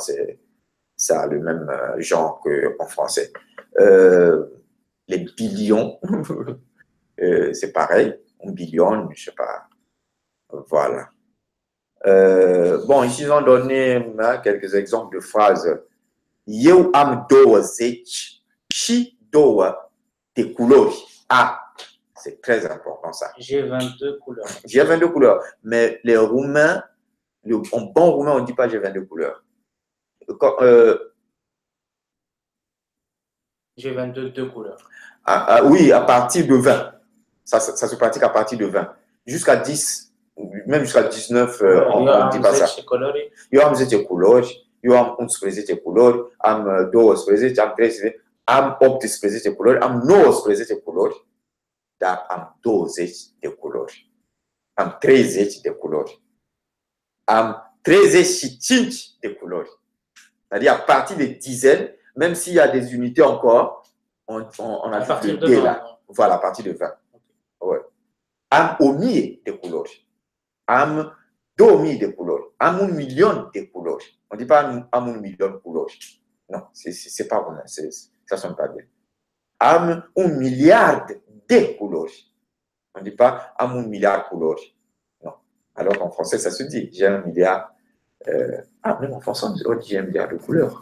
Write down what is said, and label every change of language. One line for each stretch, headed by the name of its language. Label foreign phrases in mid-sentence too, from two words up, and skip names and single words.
French: Ça a le même genre qu'en français. Les billions, c'est pareil. 1 billion, je ne sais pas. Voilà. Bon, ici, ils ont donné quelques exemples de phrases.
Romanian: Eu am 20 și 2 de culori.
French: Ah, c'est très important ça. J'ai 22 couleurs. J'ai 22 couleurs. Mais les Roumains, en bon roumain, on ne dit pas j'ai 22 couleurs. J'ai 22 couleurs. Oui, à partir de 20. Ça se pratique à partir de 20. Jusqu'à 10, même jusqu'à 19, on ne dit pas ça.
Romanian: Eu am 10 culori. Eu am 11 culori, am 12, am 13, am 18 culori, am 19 culori, dar am 20 de culori. Am 30 de culori. Am 35 de culori.
French: C'est-à-dire à partir des dizaines, même s'il y a des unités encore, on ajoute le D là. Voilà, à partir de 20. Ouais.
Romanian: Am 1000 de culori. Am 2000 de culori. Am 1 million de culori.
French: On ne dit pas
Romanian: am 1 million de culori.
French: Non, c'est pas vrai. Ça sonne pas bien.
Romanian: Am 1 milliard de culori.
French: On ne dit pas
Romanian: am 1 milliard de culori.
French: Non. Alors qu'en français, ça se dit. J'ai 1 milliard. Même en français, on dit j'ai 1 milliard de couleurs.